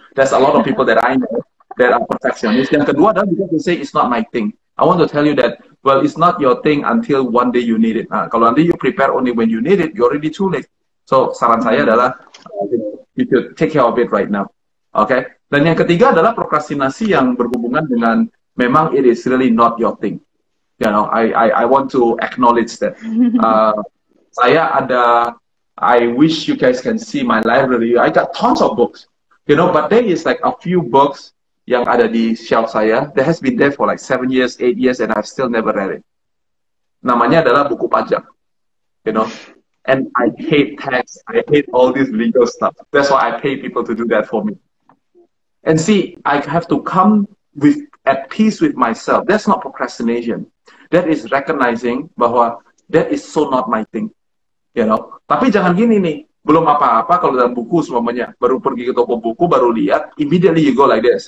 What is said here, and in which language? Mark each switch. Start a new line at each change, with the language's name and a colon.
English: There's a lot of people that I know that are perfectionists.
Indonesian: Yang kedua adalah
English: because they say it's not my thing. I want to tell you that, well, it's not your thing until one day you need it.
Indonesian: Nah, kalau nanti
English: you prepare only when you need it, you're already too late. So,
Indonesian: saran saya adalah,
English: you should take care of it right now. Okay?
Indonesian: Dan yang ketiga adalah prokrastinasi yang berhubungan dengan memang
English: it is really not your thing. You know, I want to acknowledge that. I wish you guys can see my library. I got tons of books. You know, but there is like a few books
Indonesian: yang ada di shelf saya,
English: that has been there for like 7 years, 8 years, and I've still never read it.
Indonesian: Namanya adalah buku pajak, you know.
English: And I hate tax, I hate all this legal stuff. That's why I pay people to do that for me. And see, I have to come with at peace with myself. That's not procrastination. That is recognizing bahwa that is so not my thing.
Indonesian: You know. Tapi jangan gini nih, belum apa-apa kalau dalam buku semuanya, baru pergi ke toko buku, baru lihat,
English: immediately you go like this.